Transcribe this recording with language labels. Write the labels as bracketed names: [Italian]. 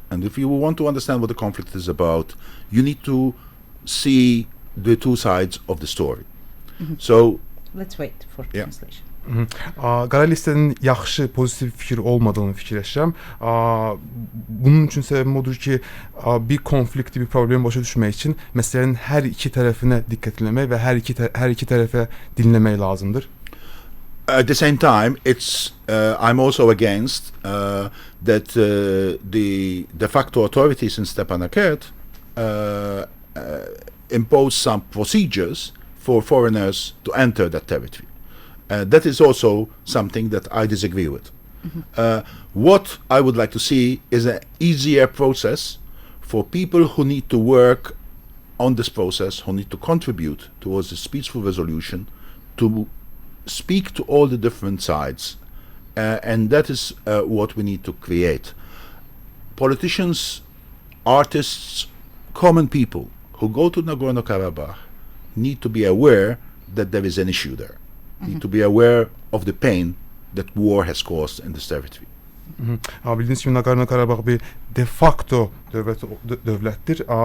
[English] And if you want to understand what the conflict is about, you need to see the two sides of the story. So let's wait for translation. [Azerbaijani] Qara listenin yaxşı, pozitiv fikir olmadığını fikirləşirəm. Bunun üçün səbəbim odur ki, bir konflikti, bir problemi başa düşmək üçün məsələnin hər iki tərəfinə diqqət etmək və hər iki tərəfə dinləmək lazımdır. [English] At the same time, I'm also against that the de facto authorities in Stepanakert impose some procedures for foreigners to enter that territory. That is also something that I disagree with. What I would like to see is an easier process for people who need to work on this process, who need to contribute towards this peaceful resolution, to speak to all the different sides, and that is what we need to create. Politicians, artists, common people who go to Nagorno-Karabakh need to be aware that there is an issue there. Need to be aware of the pain that war has caused in this territory. [Azerbaijani] Bildiğiniz gibi Nagorno-Karabağ bir de facto dövlətdir.